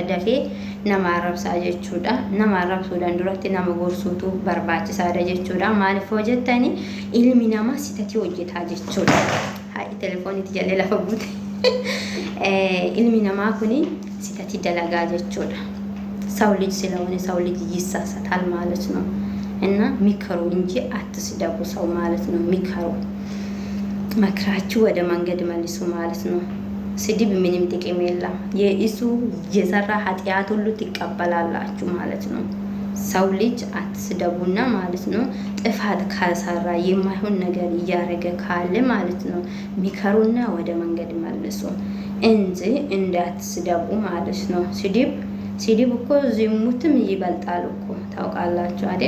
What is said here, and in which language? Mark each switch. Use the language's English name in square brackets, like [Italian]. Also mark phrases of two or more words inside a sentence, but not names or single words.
[Oromo] Dafee nama arrabsaa jechuudha. Nama arrabsuudhaan duratti nama gorsuutu barbaachisaadha jechuudha. Maaliif hojjettani ilmi namaa sitatti hojjetaa jechuudha. Hayi telefoonitti jallee lafa buute. Ilmi namaa kuni sitatti dalagaa jechuudha. [Amharic] ሰው ልጅ ስለሆነ ሰው ልጅ ይሳሳታል ማለት ነው እና ሚከሩ እንጂ አትስደቡ ሰው ማለት ነው። ሚከሩ መክራችሁ ወደ መንገድ መልሱ ማለት ነው። ስድብ ምንም ጥቅም የለም። የእሱ የሰራ ኃጢአት ሁሉ ትቀበላላችሁ ማለት ነው። ሰው ልጅ አትስደቡና ማለት ነው። ጥፋት ካሰራ የማይሆን ነገር እያረገ ካለ ማለት ነው ሚከሩና ወደ መንገድ መልሱ እንጂ እንዳትስደቡ ማለት ነው። ስድብ እኮ ዝሙትም ይበልጣል እኮ ታውቃላችሁ አይደል?